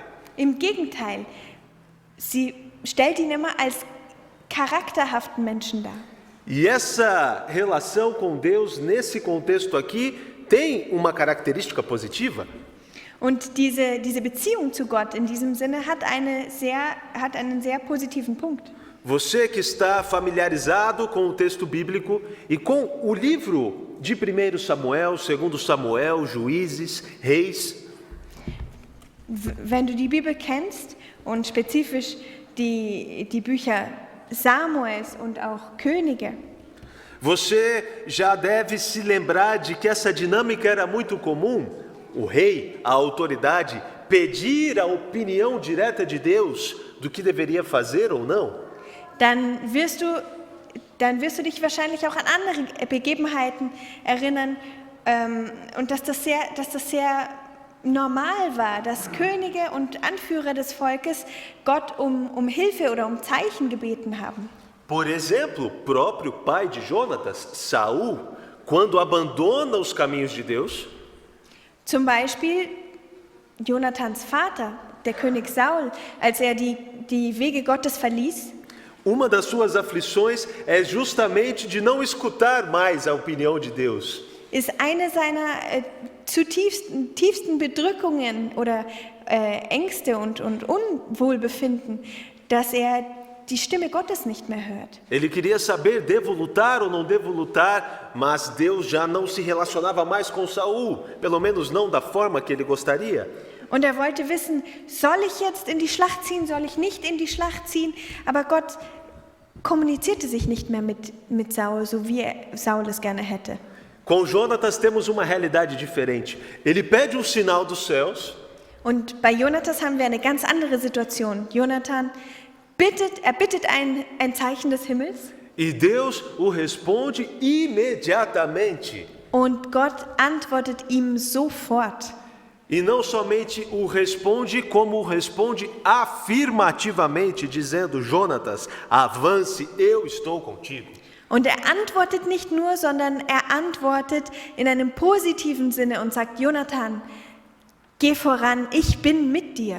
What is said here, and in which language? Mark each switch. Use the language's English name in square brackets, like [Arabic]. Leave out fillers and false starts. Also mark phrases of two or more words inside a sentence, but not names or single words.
[German] Im Gegenteil, sie stellt ihn immer als charakterhaften Menschen dar. [Portuguese] E essa relação com Deus, nesse contexto aqui, tem uma característica positiva. [German] Und diese Beziehung zu Gott in diesem Sinne hat einen sehr positiven Punkt. [Portuguese] Você que está familiarizado com o texto bíblico e com o livro de 1 Samuel, 2 Samuel, Juízes, Reis, [German] Wenn du die Bibel kennst und spezifisch die Bücher Samuels und auch Könige, [Portuguese] você já deve se lembrar de que essa dinâmica era muito comum. O rei, a autoridade, pedir a opinião direta de Deus do que deveria fazer ou não. [German] dann wirst du dich wahrscheinlich auch an andere Begebenheiten erinnern und dass das sehr normal war, dass Könige und Anführer des Volkes Gott um Hilfe oder um Zeichen gebeten haben. [Portuguese] Por exemplo, o próprio pai de Jonatas, Saul, quando abandona os caminhos de Deus, [German] Zum Beispiel Jonathans Vater, der König Saul, als er die Wege Gottes verließ, [Portuguese] uma das suas aflições é justamente de não escutar mais a opinião de Deus. [German] ist eine seiner tiefsten Bedrückungen oder Ängste und Unwohlbefinden, dass er die Stimme Gottes nicht mehr hört. [Portuguese] Ele queria saber, devo lutar ou não devo lutar, mas Deus já não se relacionava mais com Saul, pelo menos não da forma que ele gostaria. [German] Und er wollte wissen, soll ich jetzt in die Schlacht ziehen, soll ich nicht in die Schlacht ziehen? Aber Gott kommunizierte sich nicht mehr mit Saul, so wie Saul es gerne hätte. [Portuguese] Com Jonatas temos uma realidade diferente. Ele pede um sinal dos céus, [German] Und bei Jonathas haben wir eine ganz andere Situation. Jonathan bittet ein Zeichen des Himmels [Portuguese] e Deus o responde imediatamente. [German] und Gott antwortet ihm sofort. [Portuguese] E não somente o responde, como o responde afirmativamente, dizendo: Jonatas, avance, eu estou contigo. [German] Und er antwortet nicht nur, sondern er antwortet in einem positiven Sinne und sagt, Jonathan, geh voran, ich bin mit dir.